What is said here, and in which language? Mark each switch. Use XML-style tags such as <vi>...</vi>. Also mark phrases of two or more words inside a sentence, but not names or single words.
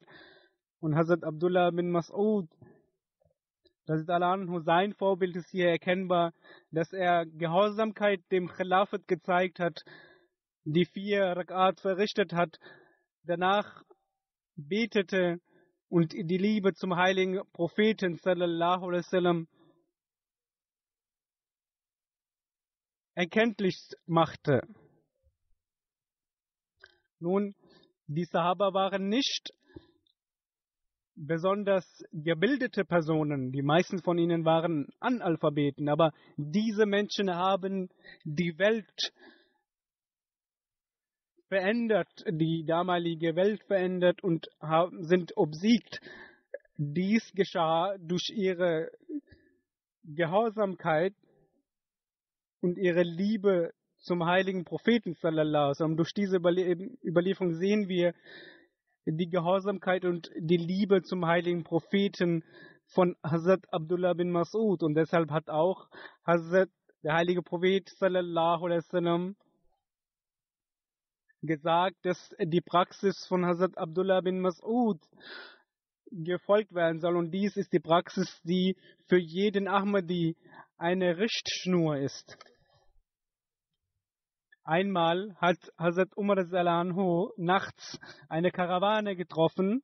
<de>Und Hazrat Abdullah bin Mas'ud, sein Vorbild ist hier erkennbar, dass er Gehorsamkeit dem Khilafat gezeigt hat, die 4 Rak'at verrichtet hat, danach betete und die Liebe zum heiligen Propheten</de> <ar>صلى الله عليه وسلم</ar> <de>erkenntlich machte. Nun, die Sahaba waren nicht besonders gebildete Personen, die meisten von ihnen waren Analphabeten, aber diese Menschen haben die Welt verändert, die damalige Welt verändert und sind obsiegt. Dies geschah durch ihre Gehorsamkeit und ihre Liebe zum heiligen Propheten</de> <ar>صلى الله عليه وسلم.</ar> <de>Durch diese Überlieferung sehen wir die Gehorsamkeit und die Liebe zum heiligen Propheten von Hazrat Abdullah bin Mas'ud. Und deshalb hat auch der heilige Prophet</de> <ar>صلى الله عليه وسلم</ar> <de>gesagt, dass die Praxis von Hazrat Abdullah bin Mas'ud gefolgt werden soll. Und dies ist die Praxis, die für jeden Ahmadi eine Richtschnur ist. Einmal hat Hazrat Umar nachts eine Karawane getroffen.</de>